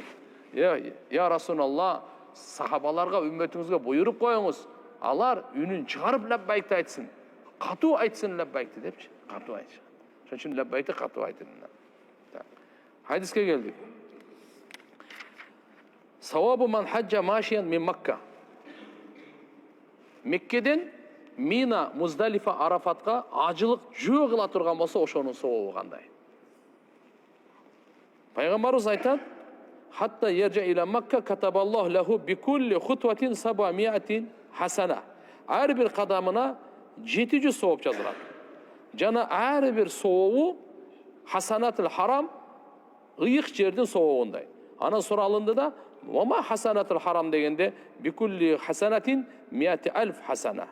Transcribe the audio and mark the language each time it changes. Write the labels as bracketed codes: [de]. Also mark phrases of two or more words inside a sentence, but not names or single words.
[ar] يا رسول الله, [ky] сахабаларга, үммөтүңүзгө буйруп коюңуз. Алар үнүн чыгарып лаббайкти айтсын. Катуу айтсын лаббайкти депчи. Катуу айтсын. Ошон үчүн лаббайкти катуу айтын. Хадиске келдик. [ar] ثواب من حج ماشيا من مكة. [ky] Меккеден Мина, Муздалифа, Арафатка ажылык жөө кыла турган болсо, ошонун савабы кандай? Пайгамбарыбыз айтат: [ar] "حتى يرجع إلى مكة كتب الله له بكل خطوة 700 حسنة." [ky] Ар бир кадамына 700 савап жазылат. Жана ар бир савабы [ar] حسنات الحرم, [ky] ыйык жердин савабындай. Анан суралынды да, [ar] "وما حسنات الحرم" [ky] дегенде [ar] بكل حسنة 100,000 حسنة.